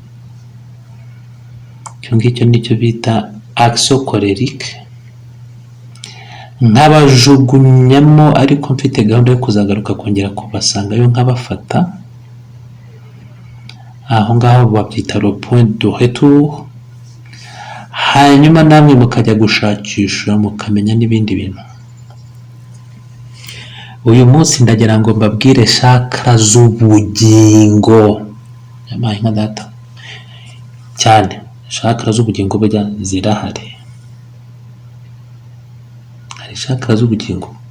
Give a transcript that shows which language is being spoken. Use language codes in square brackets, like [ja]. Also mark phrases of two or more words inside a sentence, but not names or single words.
[rw] ngicyo nicyo bita [fr] action colérique, [rw] nkabajugunyamo ariko mfite gahunda yo kuzagaruka kongera kubasangayo nkabafata. Aho ngaho babyita [fr] le point de retour, [rw] hanyuma namwe mukajya gushakisha mukamenya n'ibindi bintu. Uyu munsi ndagira ngo mbabwire chakra z'ubugingo, yamaye nka data cyane. Chakra z'ubugingo burya zirahari, hari chakra z'ubugingo.